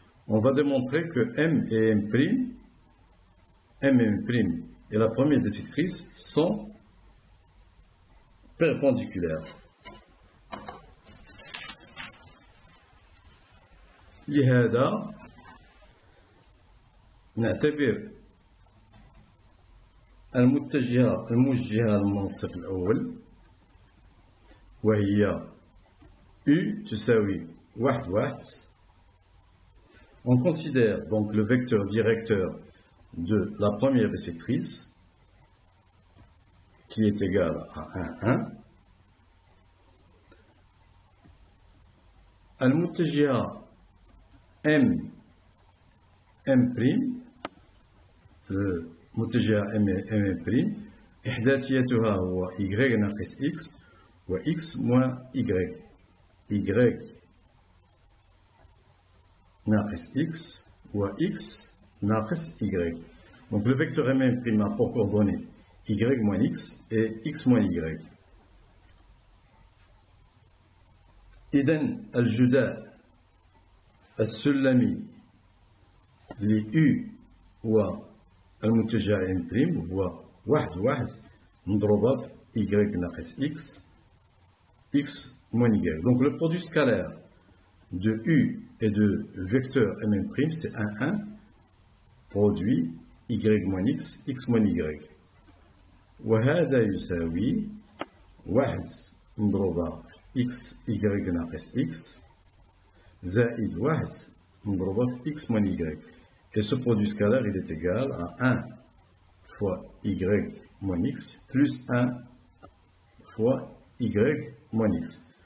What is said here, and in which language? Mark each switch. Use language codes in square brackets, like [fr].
[fr] On va démontrer que M et M' et la première bisectrice sont perpendiculaires. [ar] لهذا نعتبر الموجهة للمنصف الأول وهي U تساوي 1. [fr] On considère donc le vecteur directeur de la première bisectrice qui est égal à 1. [ar] المتجهة M', المتجهة M', إحداثيتها هو Y ناقص X و [fr] X moins Y. [ar] Y ناقص X و X ناقص Y. [fr] Donc le vecteur M' a pour coordonnées Y moins X et X moins Y. [ar] إذن الجداء السلمي لU والمتجه M' هو 1 مضروبة في Y ناقص X [fr] X moins Y. Donc le produit scalaire de U et de vecteur M' c'est 1 produit Y moins X X moins Y. [ar] وهذا يساوي 1 مضروبة X Y ناقص X زائد 1 مضروبة في [fr] X moins Y. Et ce produit scalaire il est égal à 1 fois Y moins X plus 1 fois Y moins X.